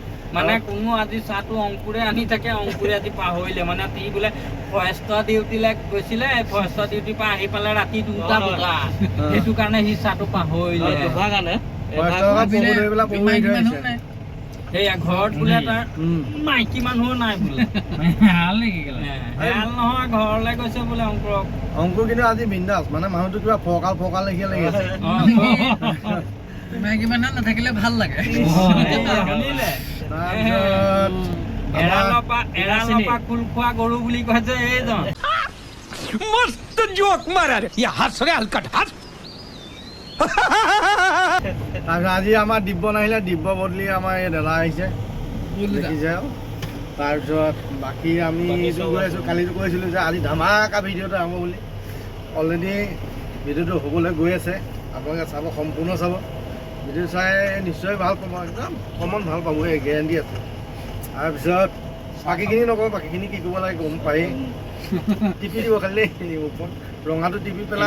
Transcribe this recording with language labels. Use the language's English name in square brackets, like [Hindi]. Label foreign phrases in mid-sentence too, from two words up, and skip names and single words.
[Assamese] মানে কোনো আজি চাহটো অংকুৰে আনি থাকে অংকুৰে আজি পাহৰিলে মানে সি বোলে ফৰেষ্ট ডিউটিলৈ গৈছিলে ফৰেষ্ট ডিউটিৰ পৰা আহি পালে ৰাতি 2টা বজা সেইটো কাৰণে সি চাহটো পাহৰিলে সেয়া ঘৰত বোলে তাৰ মাইকী মানুহো নাই বোলে হেৰাল নহয় ঘৰলৈ গৈছে বোলে অংকুৰক অংকুৰ কিন্তু আজি বিন্দাছ মানে মানুহটো কিবা ফৰকাল লেখীয়া লাগি আছে মাইকী মানুহ নাথাকিলে ভাল লাগে এৰালপা খোল খোৱা গৰু বুলি কয় যে এইজন [Hindi] मस्त जोक मारा रे ये हंस रे हलकट हंस [Assamese] তাৰপিছত আজি আমাৰ দিব্য নাহিলে দিব্য বদলি আমাৰ এই দাদা আহিছে দেখিছে তাৰপিছত বাকী আমি গৈ আছোঁ কালিতো কৈছিলোঁ যে আজি ধামাকা ভিডিঅ'টো আৰম্ভ বুলি অলৰেডি ভিডিঅ'টো হ'বলৈ গৈ আছে আপোনালোকে চাব সম্পূৰ্ণ চাব ভিডিঅ' চাই নিশ্চয় ভাল পাব একদম কমন ভাল পাব এই গেৰেণ্টি আছে তাৰপিছত বাকীখিনি নকওঁ বাকীখিনি কি কৰিব লাগে গম পায়েই টিপি দিব খালি ওপৰত ৰঙাটো টিপি পেলাই